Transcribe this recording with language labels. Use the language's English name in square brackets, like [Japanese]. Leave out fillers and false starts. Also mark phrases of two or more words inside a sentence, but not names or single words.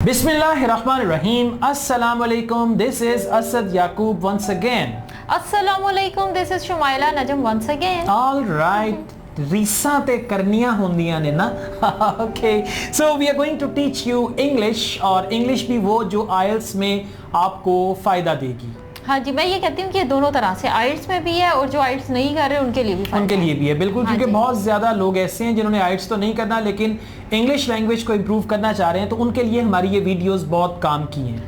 [Arabic] Bismillahirrahmanirrahim. Assalamualaikum. [English] This is Asad Yaqub once again. [Arabic] Assalamualaikum. [English] This is Shumaila Najam once again. All right. [Punjabi] ਰੀਸਾਂ ਤੇ ਕਰਨੀਆਂ ਹੁੰਦੀਆਂ ਨੇ ਨਾ. [English] Okay. So we are going to teach you English [Hindi] और English भी वो जो IELTS में आपको फायदा देगी. हाँ जी, मैं ये कहती हूँ कि दोनों तरह से IELTS में भी है और जो IELTS नहीं कर रहे उनके लिए भी उनके लिए भी है बिल्कुल. हाँ, क्योंकि बहुत ज़्यादा लोग ऐसे हैं जिन्होंने IELTS तो नहीं करना लेकिन [English] English language [Hindi] को इम्प्रूव करना चाह रहे हैं, तो उनके लिए हमारी ये वीडियोस बहुत काम की हैं.